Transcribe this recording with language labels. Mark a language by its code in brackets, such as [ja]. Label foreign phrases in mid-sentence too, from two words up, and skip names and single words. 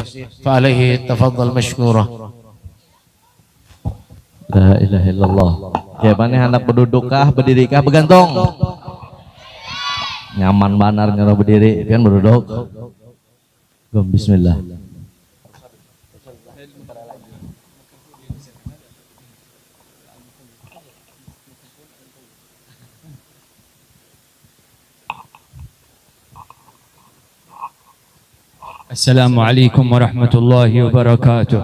[ar] فعليه تفضل مشكورا. لا إله إلا الله. [bjn] Ya mana hendak berdudukkah, berdirikah, bergantung. Nyaman banar kalau berdiri kan berduduk. [ar] Bismillah. السلام عليكم ورحمة الله وبركاته.